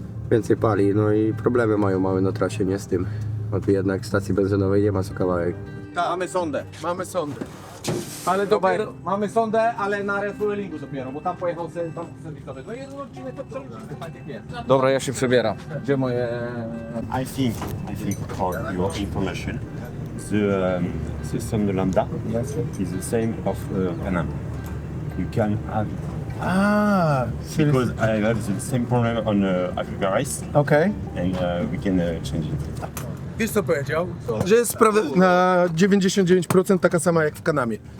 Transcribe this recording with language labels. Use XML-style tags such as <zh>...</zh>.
<pl>Więcej pali, no i problemy mają małe na trasie, nie z tym. Bo tu jednak stacji benzynowej nie ma co kawałek. Mamy sondę. Ale dopiero, mamy sondę, ale na refuelingu dopiero, bo tam pojechał tam serwisowy. No jeden odcinek to przeliczymy, tak jak jest. Dobra, ja się przebieram. Gdzie moje...</pl> <en>I think for your information, the Sonde Lambda is the same of Can-Am. You can have it. Because I have the same problem on Africa Race,</en> <pl>Okej.</pl> <en>and we can change it.</en> <pl>Wiesz co powiedział? Że jest sprawa na 99% taka sama jak w Kanamie.</pl>